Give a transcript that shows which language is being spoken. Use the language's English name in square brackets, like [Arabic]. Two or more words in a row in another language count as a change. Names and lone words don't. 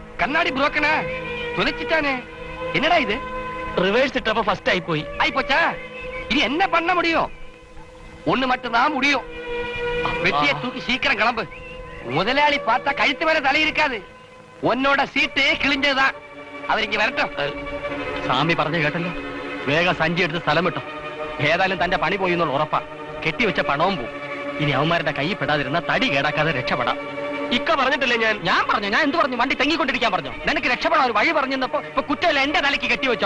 [Tamil] கண்ணாடி புரோக்கனா தொலைச்சிட்டானே. என்னடா இது? [Malayalam] റിവേഴ്സ് ഇട്ടപ്പോ ഫസ്റ്റ് ആയി പോയി. [Tamil] ஆயிப்போச்சா? இனி என்ன பண்ண முடியும்? ஒண்ணு மட்டும் தான் முடியும். வெட்டியை தூக்கி சீக்கிரம் கிளம்பு. முதலாளி பார்த்தா கழுத்து மேல தலை இருக்காது. உன்னோட சீட்டு கிழிஞ்சதுதான். [Malayalam] அவர் ഇങ്ങ് വരട്ടെ. സ്വാമി പറഞ്ഞു കേട്ടല്ലോ. വേഗം സഞ്ചി എടുത്ത് സ്ഥലം വിട്ടോ. ഏതായാലും തന്റെ പണി പോയി എന്നുള്ള ഉറപ്പാ. കെട്ടിവെച്ച പണവും പോവും. ഇനി അവന്മാരുടെ കൈ പെടാതിരുന്ന തടി കേടാക്കാതെ രക്ഷപ്പെടാം. ഇക്ക പറഞ്ഞിട്ടില്ലേ ഞാൻ പറഞ്ഞു. ഞാൻ എന്ത് പറഞ്ഞു? വണ്ടി തെങ്ങിക്കൊണ്ടിരിക്കാൻ പറഞ്ഞു. നിനക്ക് രക്ഷപ്പെടാൻ ഒരു വഴി പറഞ്ഞപ്പോ ഇപ്പൊ കുറ്റമല്ല എന്റെ തലയ്ക്ക് കെട്ടിവെച്ചോ.